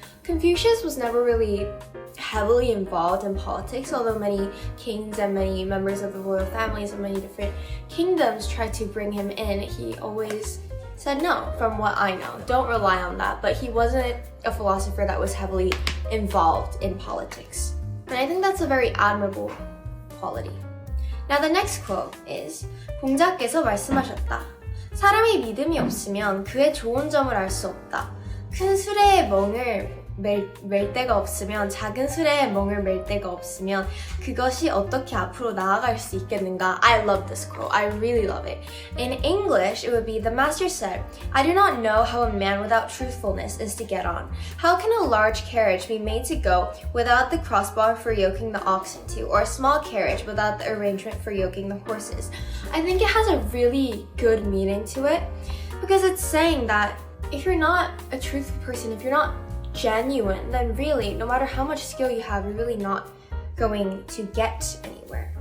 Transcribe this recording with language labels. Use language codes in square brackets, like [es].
[en] Confucius was never really heavily involved in politics, although many kings and many members of the royal families of many different kingdoms tried to bring him in. He always said no, from what I know. Don't rely on that, but he wasn't a philosopher that was heavily involved in politics. And I think that's a very admirable quality. Now the next quote is [ko] 공자께서 말씀하셨다. 사람이 믿음이 없으면 그의 좋은 점을 알 수 없다. 큰 수레에 멍을 맬 데가 없으면 작은 수레에 멍을 맬 데가 없으면 그것이 어떻게 앞으로 나아갈 수 있겠는가? [en] I love this quote. I really love it. In English, it would be, the master said, I do not know how a man without truthfulness is to get on. How can a large carriage be made to go without the crossbar for yoking the oxen to, or a small carriage without the arrangement for yoking the horses? I think it has a really good meaning to it because it's saying that if you're not a truthful person, if you're not genuine, then really, no matter how much skill you have, you're really not going to get anywhere.